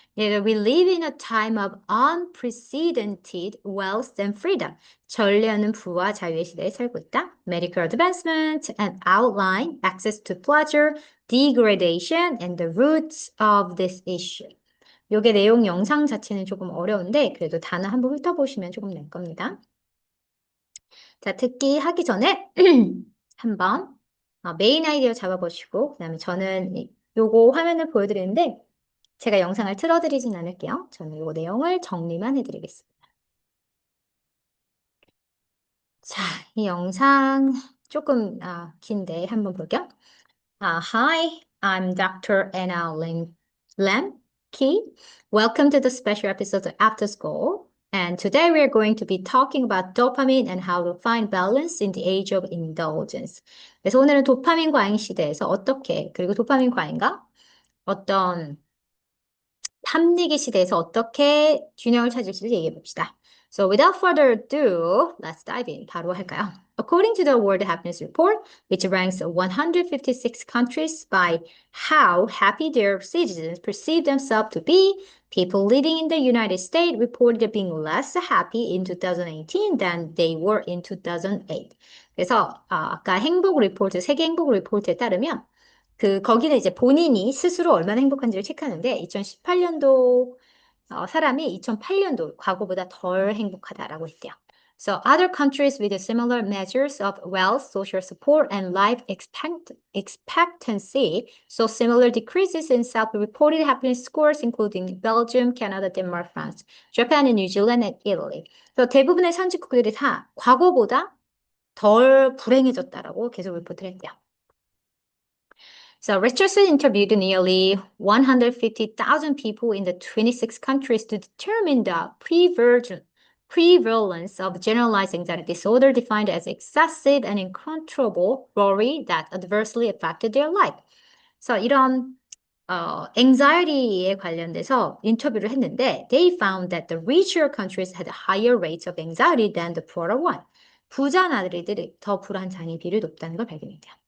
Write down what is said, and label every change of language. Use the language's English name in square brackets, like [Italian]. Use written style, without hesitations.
[English] We live in a time of unprecedented wealth and freedom. [Korean] 전례 없는 부와 자유의 시대에 살고 있다. [English] Medical advancement and outline, access to pleasure, degradation, and the roots of this issue. [Korean] 요게 내용 영상 자체는 조금 어려운데 그래도 단어 한번 훑어보시면 조금 될 겁니다. 자, 듣기 하기 전에 한번 메인 아이디어 잡아보시고 그 다음에 저는 요거 화면을 보여드리는데 제가 영상을 틀어드리진 않을게요. 저는 요 내용을 정리만 해드리겠습니다. 자, 이 영상 조금 긴데 한번 볼게요. [English] Hi, I'm Dr. Anna Lemke. Welcome to the special episode of After School. And today we are going to be talking about dopamine and how to find balance in the age of indulgence. [Korean] 그래서 오늘은 도파민 과잉 시대에서 어떻게, 그리고 도파민 과잉과 어떤 탐닉의 시대에서 어떻게 균형을 찾을지를 얘기해 봅시다. [English] So without further ado, let's dive in. [Korean] 바로 할까요? [English] According to the World Happiness Report, which ranks 156 countries by how happy their citizens perceive themselves to be, people living in the United States reported being less happy in 2018 than they were in 2008. [Korean] 그래서 아까 행복 리포트, 세계 행복 리포트에 따르면 거기는 이제 본인이 스스로 얼마나 행복한지를 체크하는데 2018년도 사람이 2008년도 과거보다 덜 행복하다라고 했대요. [English] So other countries with similar measures of wealth, social support, and life expectancy saw similar decreases in self-reported happiness scores, including Belgium, Canada, Denmark, France, Japan, and New Zealand, and Italy. [Korean] 그래서 대부분의 선진국들이 다 과거보다 덜 불행해졌다라고 계속 리포트를 했대요. [English] So Richardson interviewed nearly 150,000 people in the 26 countries to determine the prevalence of generalized anxiety disorder defined as excessive and uncontrollable worry that adversely affected their life. So [Korean] 이런 anxiety에 관련돼서 인터뷰를 했는데 [English] they found that the richer countries had higher rates of anxiety than the poorer one. [Korean] 부자 나라들이 더 불안 장애 비율이 높다는 걸 발견했대요.